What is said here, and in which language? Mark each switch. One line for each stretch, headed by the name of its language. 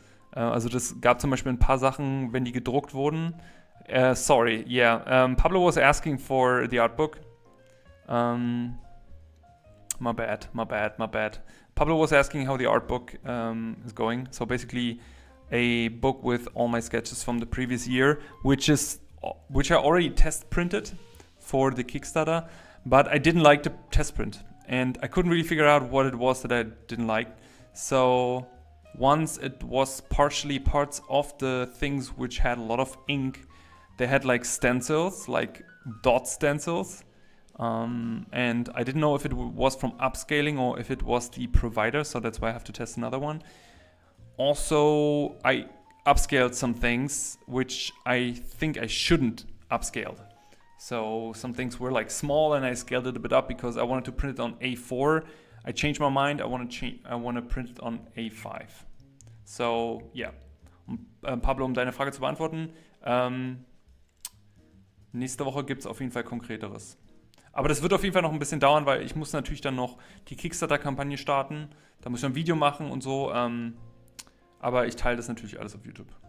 German: Also das gab zum Beispiel ein paar Sachen, wenn die gedruckt wurden.
English: Sorry, yeah. Pablo was asking for the artbook. My bad. Pablo was asking how the art book is going. So basically a book with all my sketches from the previous year, which I already test printed for the Kickstarter, but I didn't like the test print and I couldn't really figure out what it was that I didn't like. So once it was partially parts of the things which had a lot of ink, they had like stencils, like dot stencils. And I didn't know if it was from upscaling or if it was the provider, so that's why I have to test another one. Also, I upscaled some things which I think I shouldn't upscale. So some things were like small and I scaled it a bit up because I wanted to print it on A4. I changed my mind. I want to print it on A5. So yeah,
German: Pablo, um deine Frage zu beantworten, nächste Woche gibt es auf jeden Fall Konkreteres. Aber das wird auf jeden Fall noch ein bisschen dauern, weil ich muss natürlich dann noch die Kickstarter-Kampagne starten. Da muss ich ein Video machen und so. Aber ich teile das natürlich alles auf YouTube.